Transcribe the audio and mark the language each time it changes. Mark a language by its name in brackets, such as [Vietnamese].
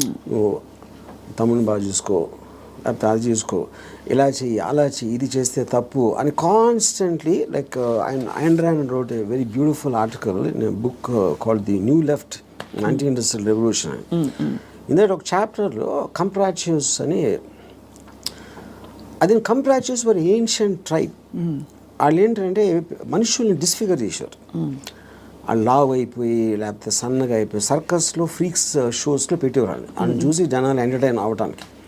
[Telugu] నువ్వు తమ్ముని బాగా చూసుకో, లేకపోతే అది చూసుకో, ఇలా చెయ్యి, అలా చెయ్యి, ఇది చేస్తే తప్పు అని constantly. [English] Like Ayn Rand wrote a very beautiful article in a book called The New Left, Anti-Industrial Revolution. [Telugu] ఇందులో ఒక చాప్టర్లో కంప్రాచ్యూస్ అని, అది కంప్రాచ్యూస్ [English] Were ancient tribe. [Telugu] వాళ్ళు ఏంటంటే మనుషుల్ని డిస్ఫిగర్ చేశారు. వాళ్ళు లావ్ అయిపోయి లేకపోతే సన్నగా అయిపోయి సర్కస్లో ఫ్రీక్స్ షోస్లో పెట్టేవాళ్ళు, వాళ్ళని చూసి జనాలు ఎంటర్టైన్ అవ్వడానికి.